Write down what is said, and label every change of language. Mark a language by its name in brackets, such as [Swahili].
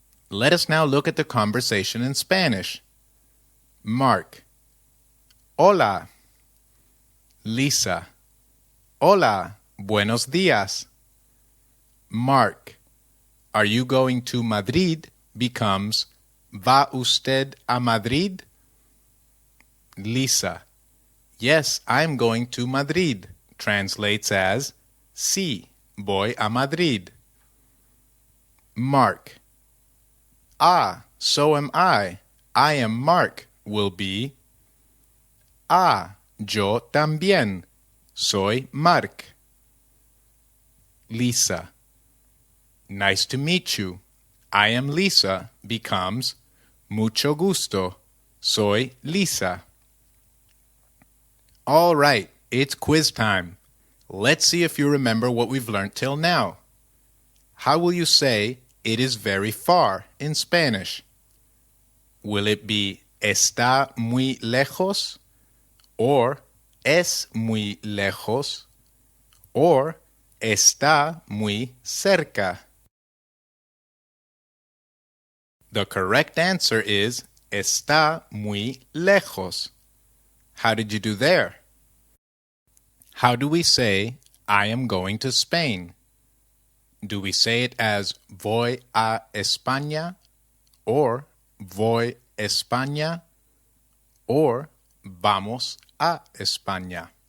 [English] Let us now look at the conversation in Spanish. Mark: [Spanish] hola. Lisa: hola, buenos días. [English] Mark: are you going to Madrid? Becomes [Spanish] ¿va usted a Madrid? [English] Lisa: yes, I'm going to Madrid. Translates as [Spanish] sí, voy a Madrid. [English] Mark: ah, so am I. I am Mark will be [Spanish] ah, yo también. Soy Mark. [English] Lisa: nice to meet you. I am Lisa becomes [Spanish] mucho gusto. Soy Lisa. [English] All right, it's quiz time. Let's see if you remember what we've learned till now. How will you say it is very far in Spanish? Will it be [Spanish] está muy lejos? Or es muy lejos? Or está muy cerca? [English] The correct answer is [Spanish] está muy lejos. [English] How did you do there? How do we say I am going to Spain? Do we say it as [Spanish] voy a España? Or voy España? Or vamos a España?